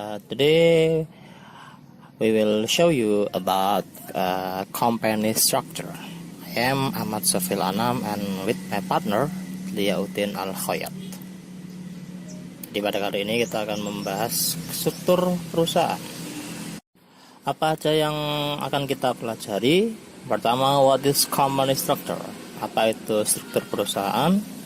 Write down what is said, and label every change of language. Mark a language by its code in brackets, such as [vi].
[en] Today we will show you about company structure. I am Ahmad Sofil Anam and with my partner Liauddin Al Khoyat. [id] Di pada kali ini kita akan membahas struktur perusahaan. Apa aja yang akan kita pelajari? Pertama, [en] what is company structure? [id] Apa itu struktur perusahaan?